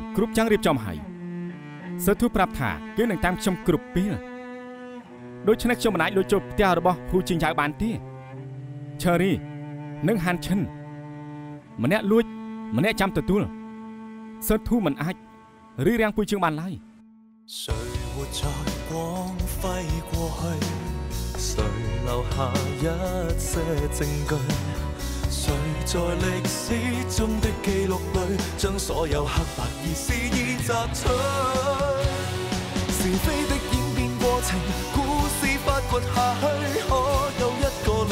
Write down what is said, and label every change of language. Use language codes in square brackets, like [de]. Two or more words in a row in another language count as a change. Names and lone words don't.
[km] គ្រប់យ៉ាងរៀបចំហើយសើធូប្រាប់ថាគេនឹងតាមខ្ញុំគ្រប់ពេលដូច្នេះខ្ញុំមិនអាចលួចចូលផ្ទះរបស់ហ៊ូជីងយ៉ាវបានទេឈើរីនិងហាន់ឈិនម្នាក់លួចម្នាក់ចាំទទួលសើធូមិនអាចរីរាំងពួយជើងបានឡើយ [zh] 誰活在光輝過去誰留下一些證據誰在歷史中的記錄裏將所有黑白而肆意摘取是非的演變過程故事發掘下去可有一個理